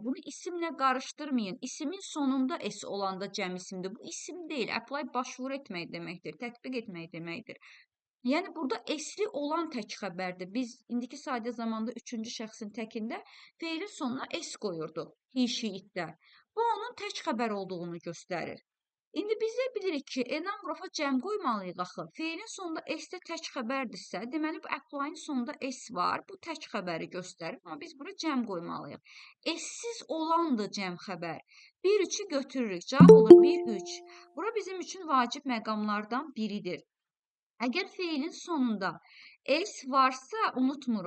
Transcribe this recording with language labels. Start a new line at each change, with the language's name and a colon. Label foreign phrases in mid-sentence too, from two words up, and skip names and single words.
Azerbaijani: Bunu isimlə qarışdırmayın. İsimin sonunda S olanda cəm isimdir. Bu isim deyil, apply başvuru etmək deməkdir, tətbiq etmək deməkdir. Yəni, burada S-li olan tək xəbərdir. Biz indiki sadə zamanda 3-cü şəxsin təkində feilin sonuna S qoyurduq,
English: he, she, it-də.
Azerbaijani: Bu, onun tək xəbər olduğunu göstərir. İndi biz də bilirik ki,
English: a number of-a
Azerbaijani: cəm qoymalıyıq axı. Feilin sonunda S-də tək xəbərdirsə, deməli, bu apply-ın sonunda S var, bu tək xəbəri göstərir. Amma biz bura cəm qoymalıyıq. S-siz olandır cəm xəbər. 1-3-ü götürürük. Cavab olur 1-3. Bura bizim üçün vacib məqamlardan biridir. Əgər feilin sonunda S varsa, unutmuruq.